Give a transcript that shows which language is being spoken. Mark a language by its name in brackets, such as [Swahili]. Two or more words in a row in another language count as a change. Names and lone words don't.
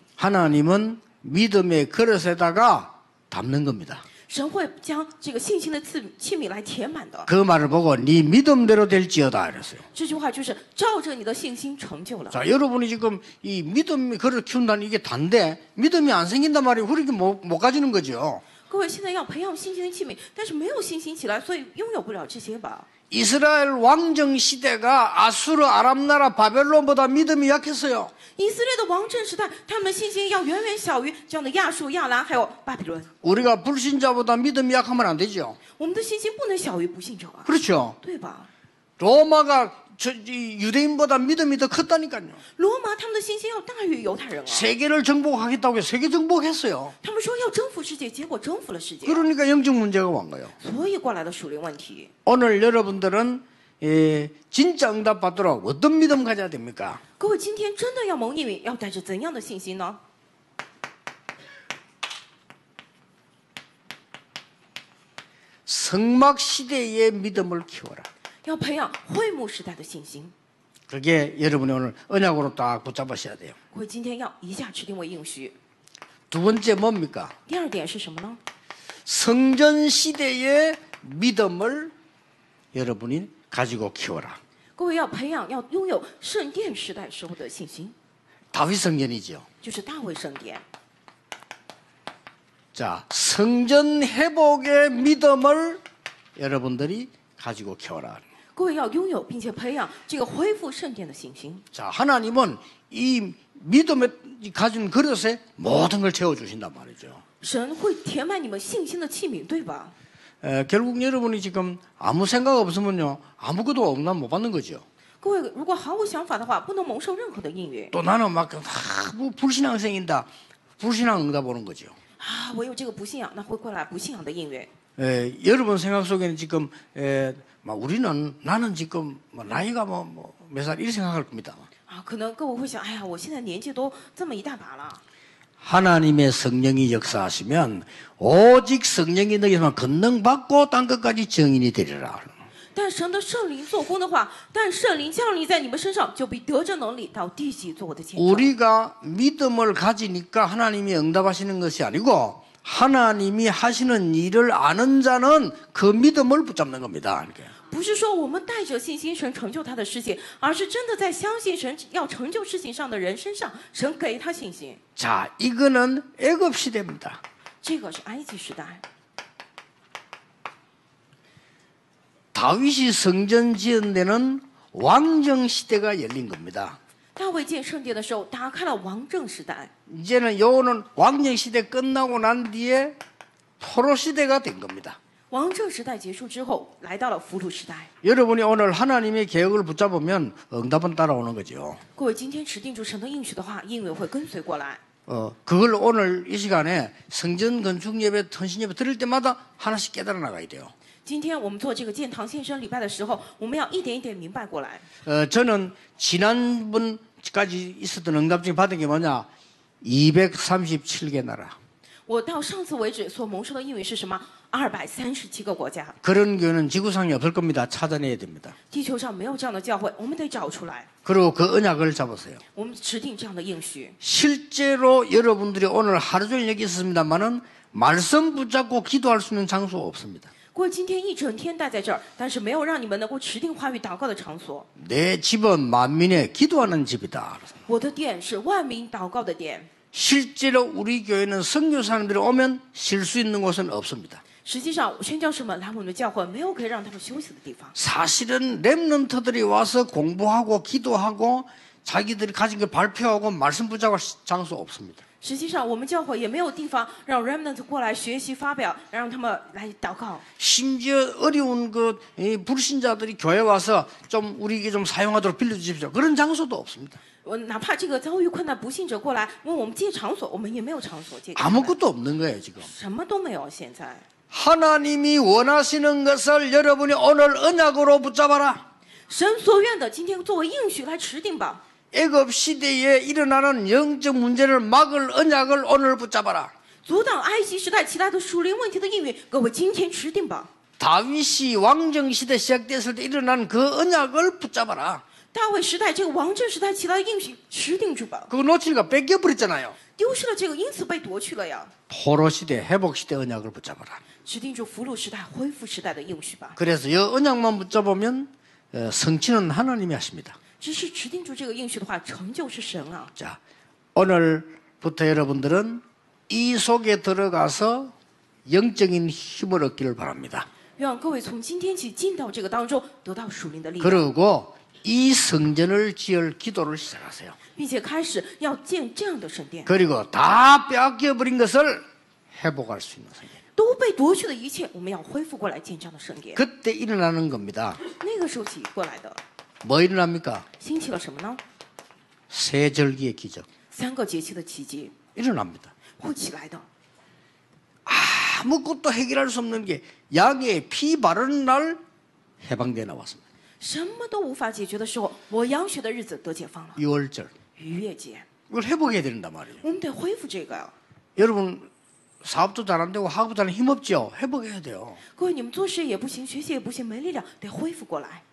[Korean] 하나님은 믿음의 그릇에다가 담는 겁니다. [Chinese] 神会将这个信心的器皿来填满的。 [Korean] 그 말을 보고 네 믿음대로 될지어다 이랬어요. [Chinese] 这句话就是照着你的信心成就了。 [Korean] 자, 여러분이 지금 이 믿음의 그릇을 키운다는 이게 단데 믿음이 안 생긴단 말이에요. 그렇게 못 가지는 거죠. [Chinese] 各位现在要培养信心的器皿，但是没有信心起来，所以拥有不了这些吧。 [Korean] 이스라엘 왕정 시대가 아수르 아람 나라 바벨론보다 믿음이 약했어요. [Chinese] 以色列的王政时代，他们的信心要远远小于这样的亚述、亚兰还有巴比伦。 [Korean] 우리가 불신자보다 믿음이 약하면 안 되죠. [Chinese] 我们的信心不能小于不信者啊， [Korean] 그렇죠. [Chinese] 对吧？ [Korean] 로마가 유대인보다 믿음이 더 컸다니까요. [Chinese] 罗马他们的信心要大于犹太人啊， [Korean] 세계를 정복하겠다고 해서 세계 정복했어요. [Chinese] 他们说要征服世界，结果征服了世界， [Korean] 그러니까 영적 문제가 온 거예요. [Chinese] 所以过来的属灵问题。 [Korean] 오늘 여러분들은 진짜 응답 받도록 어떤 믿음 가져야 됩니까? [Chinese] 各位今天真的要蒙应允，要带着怎样的信心呢？ [Korean] 성막 시대의 믿음을 키워라. [Chinese] 要培养会幕时代的信心。 [Korean] 그게 여러분이 오늘 언약으로 딱 붙잡으셔야 돼요. [Chinese] 各位今天要一下指定为应许。 [Korean] 두 번째 뭡니까? [Chinese] 第二点是什么呢？ [Korean] 성전 시대의 믿음을 여러분이 가지고 키워라. [Chinese] 各位要培养，要拥有圣殿时代时候的信心， [Korean] 다윗 성전이죠. [Chinese] 就是大卫圣殿。 [Korean] 자, 성전 회복의 믿음을 여러분들이 가지고 키워라. [Chinese] 各位要拥有并且培养这个恢复圣殿的信心。 [Korean] 자, 하나님은 이 믿음에 가진 그릇에 모든 걸 채워주신단 말이죠. [Chinese] 神会填满你们信心的器皿，对吧？ [Korean] 결국 여러분이 지금 아무 생각 없으면요 아무것도 응답 못 받는 거죠. [Chinese] 各位如果毫无想法的话，不能蒙受任何的应允。 [Korean] 또 나는 막 뭐 불신앙생인다. 불신앙 응답 오는 거죠. [Chinese] 啊，我有这个不信仰，那会过来不信仰的应允。 [Korean] 여러분 생각 속에는 지금 나는 지금 뭐 나이가 뭐 몇 살 이렇게 생각할 겁니다. [Chinese] 啊，可能各位会想，哎呀，我现在年纪都这么一大把了。 [Korean] 하나님의 성령이 역사하시면 오직 성령이 너희만 권능받고 땅 끝까지 증인이 되리라. [Chinese] 但神的圣灵做工的话，但圣灵降临在你们身上，就必得着能力到地极做我的见证。 [Korean] 우리가 믿음을 가지니까 하나님이 응답하시는 것이 아니고 하나님이 하시는 일을 아는 자는 그 믿음을 붙잡는 겁니다. [Chinese] 不是说我们带着信心神成就他的事情，而是真的在相信神要成就事情上的人身上，神给他信心。 [Korean] 자, 이거는 애굽 시대입니다. [Chinese] 这个是埃及时代， [Korean] 다윗이 성전 지은 데는 왕정 시대가 열린 겁니다. [Chinese] 大卫建圣殿的时候，打开了王政时代。 [Korean] 이제는 요는 왕정 시대 끝나고 난 뒤에 포로 시대가 된 겁니다. [Chinese] 王政时代结束之后，来到了俘虏时代。 [Korean] 여러분이 오늘 하나님의 계획을 붙잡으면 응답은 따라오는 거죠. [Chinese] 各位今天持定住神的应许的话，应允会跟随过来。 [Korean] 그걸 오늘 이 시간에 성전 건축 예배, 헌신 예배 드릴 때마다 하나씩 깨달아 나가야 돼요. [Chinese] 今天我们做这个建堂献身礼拜的时候，我们要一点一点明白过来。 [Korean] 저는 지난번까지 있었던 응답 중에 받은 게 뭐냐? 237개 나라. [Chinese] 我到上次为止所蒙受的应允是什么？237个国家， [Korean] 그런 교회는 지구상에 없을 겁니다. 찾아내야 됩니다. [Chinese] 地球上没有这样的教会，我们得找出来。 [Korean] 그리고 그 언약을 잡으세요. [Chinese] 我们指定这样的应许。 [Korean] 실제로 여러분들이 오늘 하루 종일 여기 있었습니다만은 말씀 붙잡고 기도할 수 있는 장소 없습니다. [Chinese] 各位今天一整天待在这儿，但是没有让你们能够持定话语祷告的场所。 [Korean] 내 집은 만민의 기도하는 집이다. [Chinese] 我的殿是万民祷告的殿。 [Korean] 실제로 우리 교회는 선교사님들이 오면 쉴 수 있는 곳은 없습니다. [Chinese] 实际上，宣教士们来我们的教会，没有可以让他们休息的地方。 [Korean] 사실은 렘넌트들이 와서 공부하고 기도하고 자기들이 가진 걸 발표하고 말씀 붙잡을 장소 없습니다. [Chinese] 实际上，我们教会也没有地方让 remnant 过来学习发表，让他们来祷告。 [Korean] 심지어 어려운 이 불신자들이 교회 와서 좀 우리에게 좀 사용하도록 빌려주십시오. 그런 장소도 없습니다. [Chinese] 我哪怕这个遭遇困难不信者过来问我们借场所，我们也没有场所借。 [Korean] 아무것도 없는 거예요 지금. [Chinese] 什么都没有。现在， [Korean] 하나님이 원하시는 것을 여러분이 오늘 언약으로 붙잡아라. [Chinese] 神所愿的，今天作为应许来持定吧。 [Korean] 애굽 시대에 일어나는 영적 문제를 막을 언약을 오늘 붙잡아라. [Chinese] 阻挡埃及时代其他的属灵问题的应允，各位今天持定吧。 [Korean] 다윗이 왕정 시대 시작됐을 때 일어난 그 언약을 붙잡아라. [Chinese] 大卫时代这个王政时代其他的应许持定住吧。 [Korean] 그거 놓치니까 뺏겨버렸잖아요. [Chinese] 丢失了这个，因此被夺去了呀。 [Korean] 포로 시대, 회복 시대 언약을 붙잡아라. [Chinese] 持定住俘虏时代、恢复时代的应许吧。 [Korean] 그래서 이 언약만 붙잡으면 성취는 하나님이 하십니다. [Chinese] 只是持定住这个应许的话，成就是神啊。 [Korean] 자, 오늘부터 여러분들은 이 속에 들어가서 영적인 힘을 얻기를 바랍니다. [Chinese] 愿各位从今天起进到这个当中，得到属灵的力量， [Korean] 그리고 이 성전을 지을 기도를 시작하세요. [Chinese] 并且开始要建这样的圣殿。 [Korean] 그리고 다 빼앗겨버린 것을 회복할 수 있는 성전. [Chinese] 都被夺去的一切，我们要恢复过来建这样的圣殿。 [Korean] 그때 일어나는 겁니다. [Chinese] 那个时候起过来的， [Korean] 뭐 일어납니까? [Chinese] 兴起了什么呢？ [Korean] 세 절기의 기적. [Chinese] 3 个节期的奇迹 [Korean] 일어납니다. [Chinese] 会起来的。 [Korean] 아무것도 해결할 수 없는 게 양의 피 바르는 날 해방돼 나왔습니다. [Chinese] 什么都无法解决的时候，我养血的日子得解放了。 [Korean] 6월절. [Chinese] 逾越节， [Korean] 이걸 회복해야 된단 말이에요. [Chinese] 我们得恢复这个呀。 [Korean] 여러분 사업도 잘 안 되고 학업도 잘 힘없죠? 회복해야 돼요. [Chinese] 各位，你们做事也不行，学习也不行，没力量，得恢复过来。